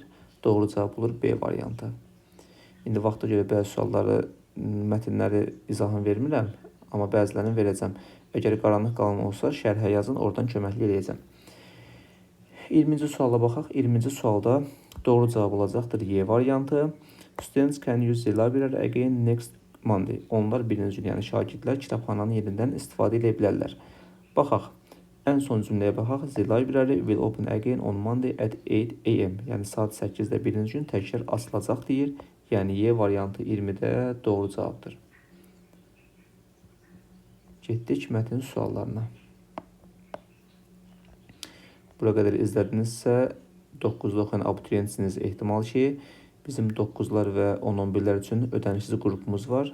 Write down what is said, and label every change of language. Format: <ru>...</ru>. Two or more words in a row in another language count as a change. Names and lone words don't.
<az>Doğru cavab olur B variantı. İndi vaxta görə bəzi sualları, mətnləri izahını vermirəm, amma bəzilərini verəcəm. Əgər qaranlıq qalan olsa, şərhə yazın, oradan köməkli eləyəcəm. 20-ci suala baxaq. 20-ci sualda doğru cavab olacaqdır Y variantı.</az> <en>Students can use the library again next Monday.</en> <az>Onlar birinci gün, yəni şagirdlər kitabxananın yerindən istifadə edə bilərlər. Baxaq. Ən son cümləyə baxaq.</az> <en>The library will open again on Monday at 8 AM.</en> <az>Yəni saat 8-də birinci gün təkrar açılacaq deyir. Yəni Y variantı 20-də doğru cavabdır. Getdik mətn suallarına. Bura qədər izlədinizsə, 9-da oxuyan abituriyentsiniz ehtimal ki, bizim 9-lar və 10-11-lər üçün ödənişsiz qrupumuz var.</az>